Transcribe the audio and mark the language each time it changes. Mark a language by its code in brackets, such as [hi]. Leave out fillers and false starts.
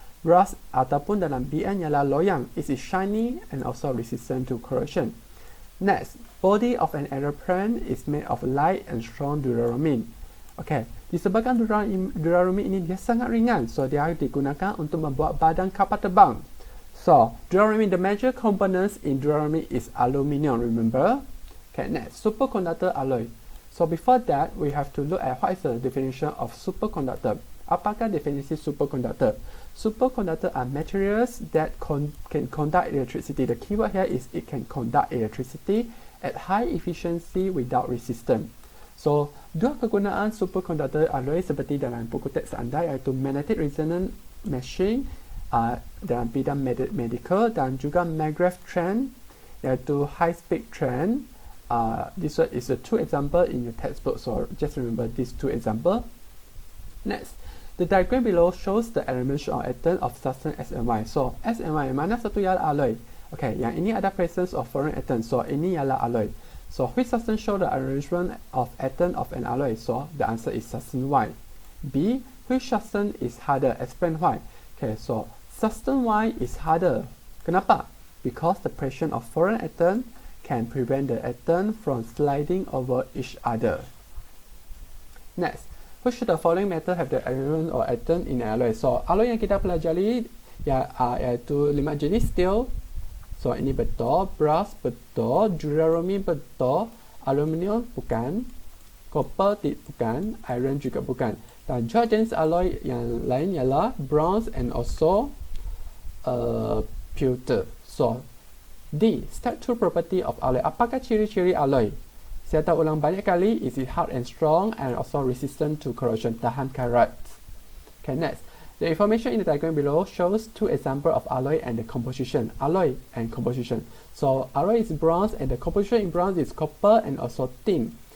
[ms] Brass ataupun dalam BN ialah loyang. [en] It is shiny and also resistant to corrosion. Next, body of an aeroplane is made of light and strong duralumin. [ms] Okay, disebabkan duralumin ini dia sangat ringan, so dia digunakan untuk membuat badan kapal terbang. [en] So, duralumin, the major components in duralumin is aluminium, remember? Okay, next, superconductor alloy. So before that, we have to look at what is the definition of superconductor. [ms] Apakah definisi superconductor? [en] Superconductor are materials that can conduct electricity. The keyword here is it can conduct electricity at high efficiency without resistance. [ms] So, dua kegunaan superconductor alloy seperti dalam buku teks anda, iaitu magnetic resonance machine dalam bidang medical, dan juga magnetic train, iaitu high speed train. [en] This one is the two example in your textbook, so just remember these two example. Next, the diagram below shows the elements or atom of substance S and Y. So S and Y, [ms] mana satu ialah alloy? [en] Okay, [ms] yang ini ada [en] presence of foreign atom, so [ms] ini ialah alloy. [en] So which substance show the arrangement of atom of an alloy? So the answer is substance Y. B, which substance is harder? Explain why. Okay, so substance Y is harder. Kenapa? Because the pressure of foreign atom can prevent the atom from sliding over each other. Next, which of the following metal have the element or atom in alloy? [ms] So alloy yang kita pelajari iaitu 5 jenis steel. So ini betul, brass betul, duralumin betul, aluminium bukan, copper bukan, iron juga bukan. Dan dua jenis alloy yang lain ialah bronze and also pewter. [en] So D, step 2 property of alloy. [ms] Apakah ciri-ciri alloy? Saya dah ulang banyak kali, [en] is it hard and strong and also resistant to corrosion, [ms] tahan karat. [en] Okay, next. The information in the diagram below shows two examples of alloy and the composition. Alloy and composition. So alloy is bronze and the composition in bronze is copper and also tin.